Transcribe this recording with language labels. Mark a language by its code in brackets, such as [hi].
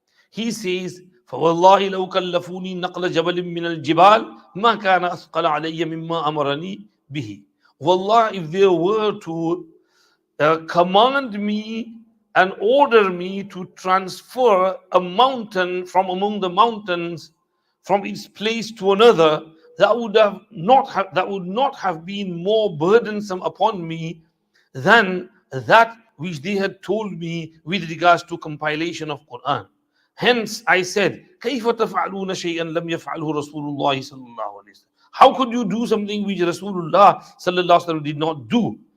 [en] He says, [ar] فوالله لو كلفوني نقل جبل من الجبال ما كان أثقل علي مما أمرني به. [en] Wallah, if they were to command me and order me to transfer a mountain from among the mountains from its place to another, that would not have been more burdensome upon me than that which they had told me with regards to compilation of Quran. Hence, I said, [ar] كيف تفعلون شيئا لم يفعله رسول الله صلى الله عليه وسلم. [en] How could you do something which Rasulullah sallallahu alaihi wasallam did not do?